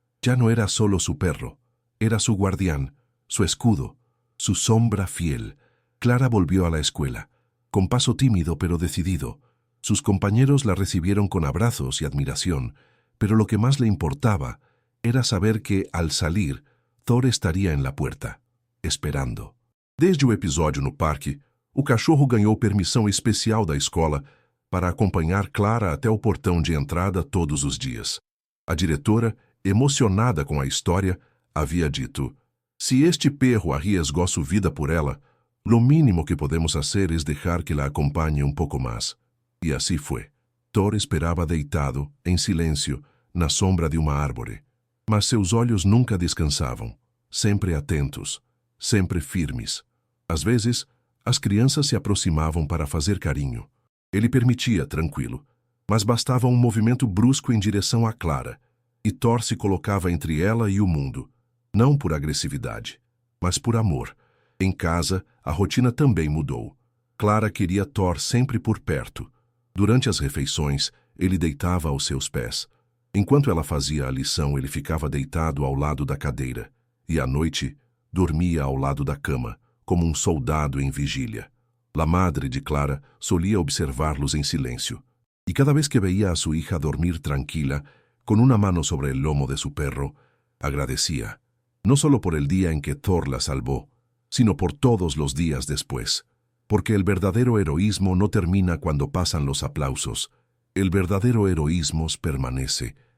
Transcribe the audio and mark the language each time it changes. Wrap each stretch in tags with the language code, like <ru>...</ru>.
<es>Ya no era solo su perro, era su guardián, su escudo, su sombra fiel. Clara volvió a la escuela, con paso tímido pero decidido. Sus compañeros la recibieron con abrazos y admiración, pero lo que más le importaba era saber que, al salir, Thor estaria en la puerta, esperando.</es> <pt>Desde o episódio no parque, o cachorro ganhou permissão especial da escola para acompanhar Clara até o portão de entrada todos os dias. A diretora, emocionada com a história, havia dito:</pt> <es>"Se este perro arriesgou su vida por ela, lo mínimo que podemos hacer es dejar que la acompañe un poco más."</es> <pt>E assim foi. Thor esperava deitado, em silêncio, na sombra de uma árvore. Mas seus olhos nunca descansavam, sempre atentos, sempre firmes. Às vezes, as crianças se aproximavam para fazer carinho. Ele permitia, tranquilo, mas bastava um movimento brusco em direção a Clara, e Thor se colocava entre ela e o mundo, não por agressividade, mas por amor. Em casa, a rotina também mudou. Clara queria Thor sempre por perto. Durante as refeições, ele deitava aos seus pés. Enquanto ela fazia a lição, ele ficava deitado ao lado da cadeira, e à noite, dormia ao lado da cama, como um soldado em vigília.</pt> <es>La madre de Clara solía observarlos en silencio, y cada vez que veía a su hija dormir tranquila, con una mano sobre el lomo de su perro, agradecía, no solo por el día en que Thor la salvó, sino por todos los días después, porque el verdadero heroísmo no termina cuando pasan los aplausos, el verdadero heroísmo permanece.</es>